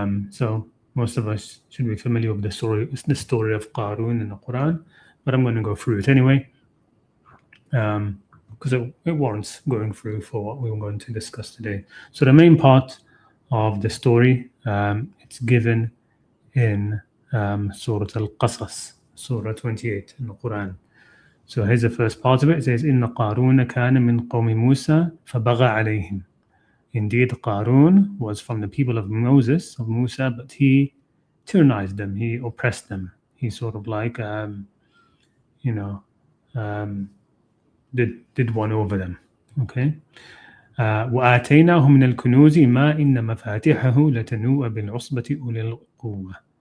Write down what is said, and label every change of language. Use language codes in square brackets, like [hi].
[en] So most of us should be familiar with the story of Qarun in the Qur'an, but I'm going to go through it anyway, because it warrants going through for what we're going to discuss today. So the main part of the story, it's given in Surah Al-Qasas, Surah 28 in the Qur'an. So here's the first part of it. It says, [ar] إِنَّ قَارُونَ كَانَ مِنْ قَوْمِ مُوسَى فَبَغَى عَلَيْهِمْ. [en] Indeed, Qarun was from the people of Musa, but he tyrannized them, he oppressed them. He sort of like, did one over them. Okay. [ar] وَآتَيْنَاهُ مِنَ الْكُنُوزِ مَا إِنَّ مَفَاتِحَهُ لَتَنُوءَ بِالْعُصْبَةِ أُولِي الْقُوَّةِ.